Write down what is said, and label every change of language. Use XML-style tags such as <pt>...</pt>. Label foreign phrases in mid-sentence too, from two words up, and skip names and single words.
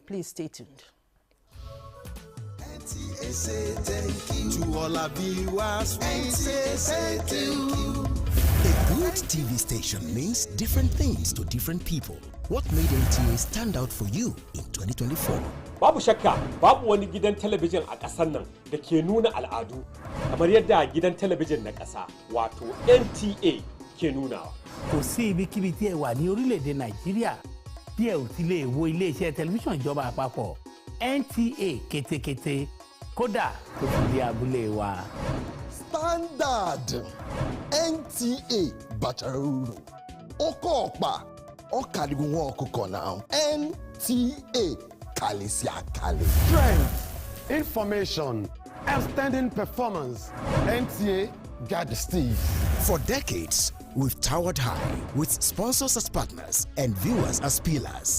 <en>Please stay tuned. NTA say thank you to all our viewers. NTA say thank you. A good TV station means different things to different people. What made NTA stand out for you in 2024?</en> <ha>Babu shakka, babu wani gidan talabijin a ƙasar nan da ke nuna al'adu kamar yadda gidan talabijin na ƙasa wato NTA ke nunawa.</ha> <yo>Kò sí ibikíbi tí ẹ wà ní orílẹ̀-èdè Nàìjíríà tí ẹ ò ti lè wo ilé-iṣẹ́ tẹlifíṣàn ìjọba àpapọ̀ NTA kétékété kódà tó fi di abúlé wa.</yo> <en>Standard NTA Bacharuru Oko Okpa Okadigunwo Okuko now NTA Kalisia Kali. Strength, information, outstanding performance. NTA got the steez. For decades, we've towered high with sponsors as partners and viewers as pillars.</en>